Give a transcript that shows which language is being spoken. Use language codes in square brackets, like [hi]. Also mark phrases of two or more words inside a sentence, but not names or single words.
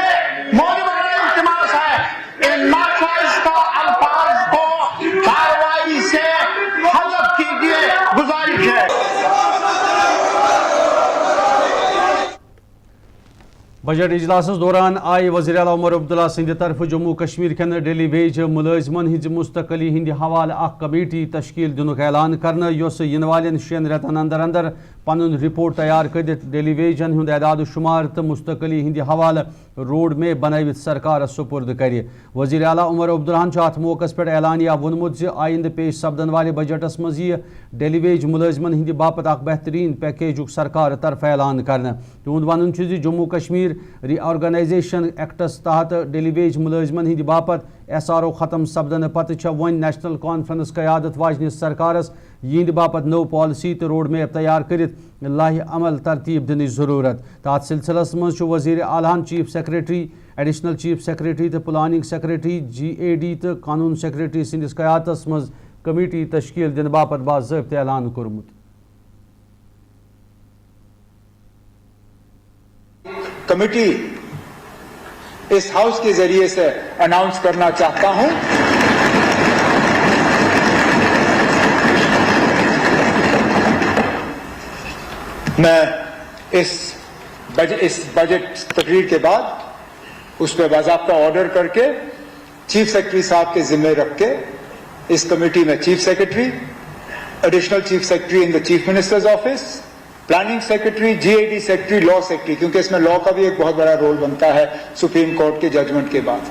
[ur] موجودہ اجتماع سے ان ناشائستہ الفاظ کو کارروائی سے حذف کیجیے, گزارش ہے. [ks] بجٹ اجلاس دوران آئی وزیر اعلیٰ عمر عبداللہ سند طرف جموں کشمیر کن [en] daily wage [ks] ملازمن ہز مستقلی ہند حوالہ اخ کمیٹی تشکیل دنک اعلان کرنا یوس ین والن 6 ریتن اندر اندر پن رپورٹ تیار کرت ڈیلی ویجن ہند اعداد و شمار تو مستقلی ہند حوالہ [en] road map [ks] بنوت سرکار سپرد کر. وزیر اعلیٰ عمر عبداللہ ات موقع پہ اعلانیہ وونمت آئند پیش سپدن والے بجٹس مز یہ [en] daily wage [ks] ملازمن ہند باپت اخ بہترین پیکیجک سرکار طرف اعلان کرنا. تہد ون جموں کشمیر ری آرگنائزیشن ایکٹس تحت [en] daily wage [ks] ملازمن ہند باپت ایس آر او ختم سپدن پتہ ون نیشنل کانفرنس قیادت واجنس سرکارس یہند باپت [en] new policy [ks] تو [en] road map [ks] تیار کرت لاہ عمل ترتیب دن ضرورت. تات سلسلس مز وزیر اعلیٰ [en] chief secretary, additional chief secretary [ks] تو [en] planning secretary, [ks] جی اے ڈی تو قانون سیکریٹری سندس قیادتس مز کمیٹی تشکیل دن باپت باضابطہ اعلان کورمت. [ur] کمیٹی اس ہاؤس کے ذریعے سے اناؤنس کرنا چاہتا ہوں. میں اس بجٹ تقریر کے بعد اس پہ باضابطہ آرڈر کر کے [en] chief secretary [ur] صاحب کے ذمہ رکھ کے اس کمیٹی میں [en] chief secretary, additional chief secretary in the chief minister's office, planning secretary, GAD secretary, law secretary, [ur] کیونکہ اس میں لا کا بھی ایک بہت بڑا رول بنتا ہے سپریم کورٹ کے ججمنٹ کے بعد.